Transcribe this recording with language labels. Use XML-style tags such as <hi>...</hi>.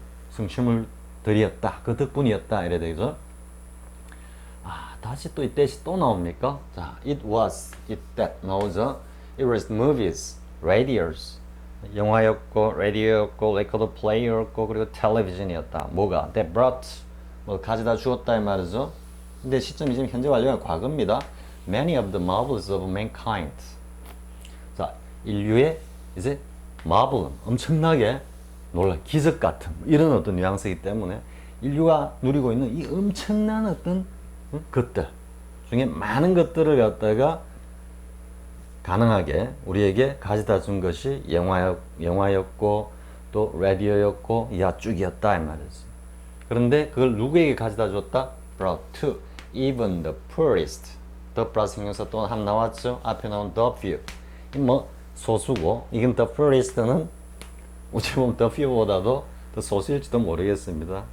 <ko>성취물들이었다. 그 덕분이었다. 이래야 되죠. 다시 또 이때시 또 나옵니까?</ko> <en>자, it was, it that 나오죠. It was movies, radios.</en> <ko>영화였고, 라디오였고, 레코드 플레이어였고, 그리고 텔레비전이었다. 뭐가?</ko> <en>That brought,</en> <ko>뭐 가져다 주었다 이 말이죠. 근데 시점이 지금 현재 완료가 과거입니다.</ko> <en>Many of the marvels of mankind.</en> <ko>자, 인류의 이제 marvel, 엄청나게 기적 같은 이런 어떤 뉘앙스이기 때문에 인류가 누리고 있는 이 엄청난 어떤 것들 중에 많은 것들을 갖다가 가능하게 우리에게 가져다 준 것이 영화였고 또 라디오였고 야쭉이었다 이 말이지. 그런데 그걸 누구에게 가져다 줬다?</ko> <en>brought to even the poorest.</en> <ko>the 플러스 형용사 또 한 나왔죠. 앞에 나온</ko> <en>the few.</en> <ko>뭐 소수고 이건</ko> <en>the poorest</en> <ko>는 어찌 보면 the few보다도 더 소수일지도 모르겠습니다.</ko>